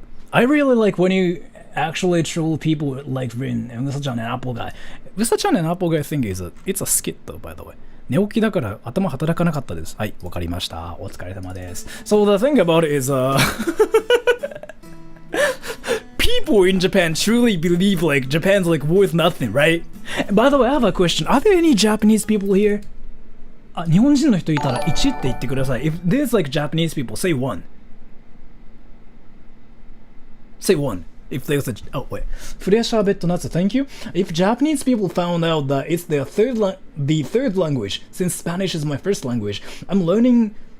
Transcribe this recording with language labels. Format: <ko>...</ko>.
<en>I really like when you actually troll people like Rin and such an apple guy. Such an apple guy thing is it's a skit though, by the way.</en> <ja>寝起きだから頭働かなかったです。はい、わかりました。お疲れ様です。</ja> <en>So the thing about it is, people in Japan truly believe like Japan's like worth nothing, right? And by the way, I have a question. Are there any Japanese people here?</en> <ja>あ、日本人の人いたら1って言ってください。</ja> <en>If there's like Japanese people, say 1. Say 1. If there's a... Oh, wait. Fresh bit nuts, thank you. If Japanese people found out that it's their third language, since Spanish is my first language, I'm learning...</en>